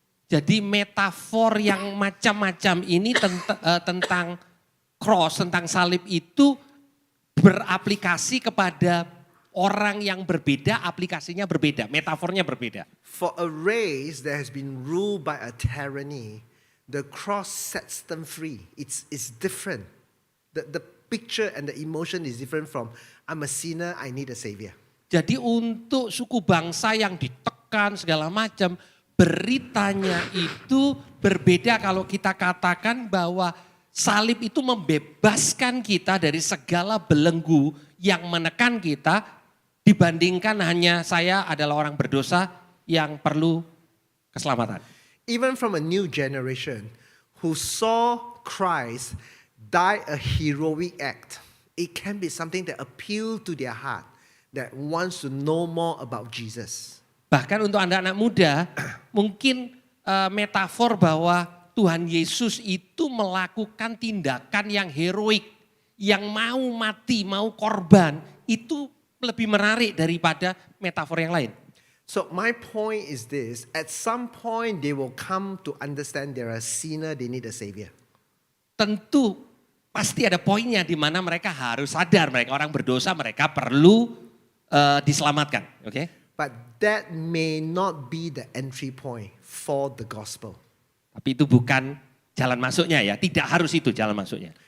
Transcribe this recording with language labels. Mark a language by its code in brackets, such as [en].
[id] Jadi metafor yang macam-macam ini tentang cross, tentang salib itu beraplikasi kepada orang yang berbeda, aplikasinya berbeda, metafornya berbeda. [en] For a race that has been ruled by a tyranny, the cross sets them free. It's different. The picture and the emotion is different from I'm a sinner, I need a savior. [id] Jadi untuk suku bangsa yang ditekan segala macam, beritanya itu berbeda kalau kita katakan bahwa salib itu membebaskan kita dari segala belenggu yang menekan kita dibandingkan hanya saya adalah orang berdosa yang perlu keselamatan. [en] Even from a new generation who saw Christ die a heroic act, it can be something that appeals to their heart, that wants to know more about Jesus. [id] Bahkan untuk anak-anak muda, mungkin metafor bahwa Tuhan Yesus itu melakukan tindakan yang heroik, yang mau mati, mau korban, itu lebih menarik daripada metafor yang lain. [en] So my point is this, at some point they will come to understand they're a sinner, they need a savior. [id] Tentu pasti ada poinnya di mana mereka harus sadar mereka orang berdosa, mereka perlu diselamatkan, oke? [en] But that may not be the entry point for the gospel. [id] Tapi itu bukan jalan masuknya ya, tidak harus itu jalan masuknya.